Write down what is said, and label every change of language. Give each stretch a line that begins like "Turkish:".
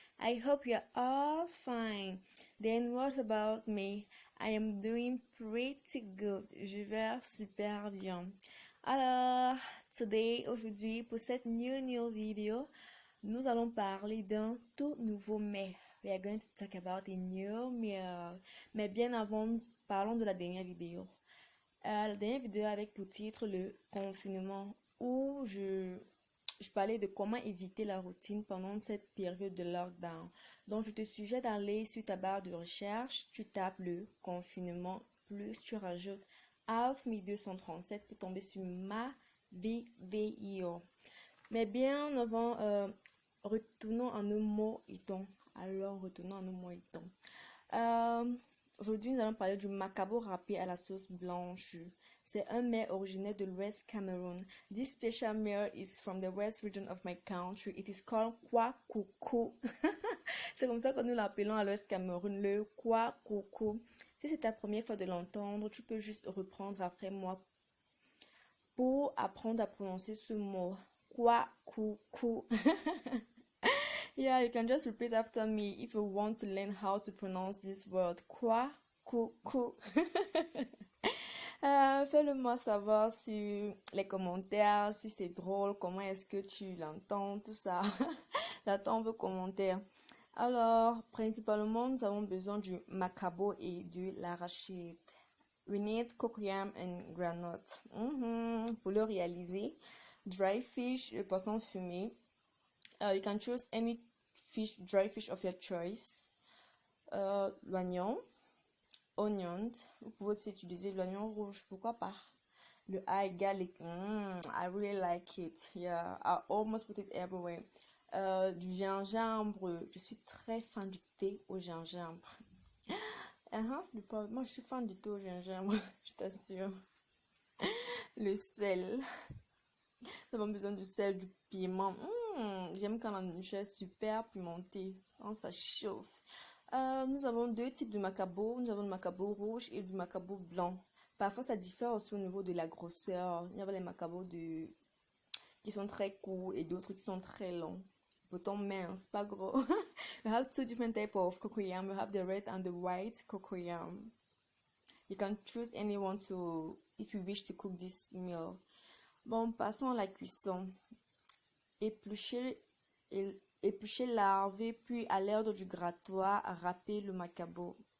English: I hope you're all fine. Then what about me? I am doing pretty good.
French: Je vais super bien. Alors, aujourd'hui, pour cette
English: new video,
French: nous allons parler d'un tout nouveau mets.
English: We are going to talk about a new meal.
French: Mais bien avant, parlons de la dernière vidéo. La dernière vidéo avec pour titre le confinement où je parlais de comment éviter la routine pendant cette période de lockdown. Donc, je te suggère d'aller sur ta barre de recherche, tu tapes le confinement, plus tu rajoutes ALFME 237 pour tomber sur ma vidéo. Mais bien avant, retournons à nos mots et tons. Alors, retournons à nos mots et tons. Aujourd'hui, nous allons parler du macabo râpé à la sauce blanche. C'est un mets originaire de l'Ouest Cameroun.
English: This special meal is from the west region of my country. It is called kwakoukou.
French: C'est comme ça que nous l'appelons à l'Ouest Cameroun, le kwakoukou. Si c'est ta première fois de l'entendre, tu peux juste reprendre après moi pour apprendre à prononcer ce mot. Kwakoukou.
English: Yeah, you can just repeat after me if you want to learn how to pronounce this word. Kwakoukou.
French: Fais-le moi savoir sur les commentaires si c'est drôle, comment est-ce que tu l'entends, tout ça. J'attends vos commentaires. Alors, principalement, nous avons besoin du macabo et de l'arachide.
English: We need cocoyam and granite.
French: Pour le réaliser,
English: dry fish,
French: le poisson fumé.
English: You can choose any fish, dry fish of your choice.
French: L'oignon,
English: onions.
French: Vous pouvez aussi utiliser l'oignon rouge, pourquoi pas. Le ail
English: garlic, I really like it. Yeah, I almost put it everywhere.
French: Du gingembre, je suis très fan du thé au gingembre. Moi je suis fan du thé au gingembre, je t'assure. Le sel. Nous avons besoin du sel, du piment. J'aime quand la nourriture est super pimentée, quand ça chauffe. Nous avons deux types de macabo. Nous avons le macabo rouge et du macabo blanc. Parfois, ça diffère aussi au niveau de la grosseur. Il y a les macabos qui sont très courts et d'autres qui sont très longs. Pourtant mince, pas gros.
English: We have two different types of cocoyam. We have the red and the white cocoyam. You can choose anyone if you wish to cook this meal.
French: Bon, passons à la cuisson. Éplucher, laver, puis à l'aide du grattoir, râper le macabo.